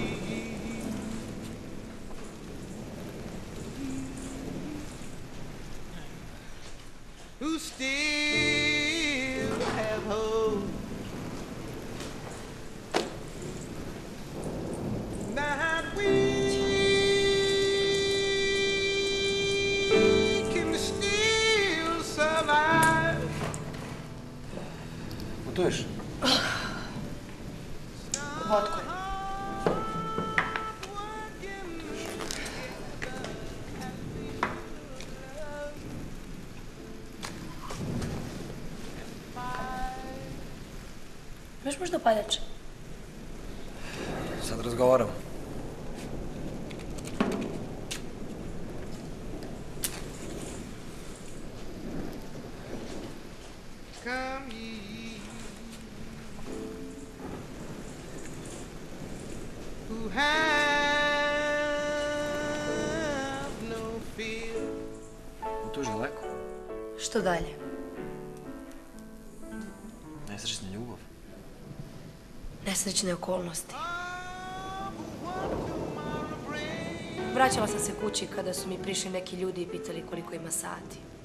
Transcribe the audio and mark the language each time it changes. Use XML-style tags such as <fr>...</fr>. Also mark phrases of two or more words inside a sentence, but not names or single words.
<en>who still have hope, that we can still survive.</en> <hr>Putuješ? Vodko je. Imaš možda paljače? Sad razgovaram.</hr> <en>Come ye who have no fear.</en> <hr>Putuješ daleko? Što dalje? Nesrećna ljubav. Nesrećne okolnosti. Vraćala sam se kući kada su mi prišli neki ljudi i pitali koliko ima sati.</hr>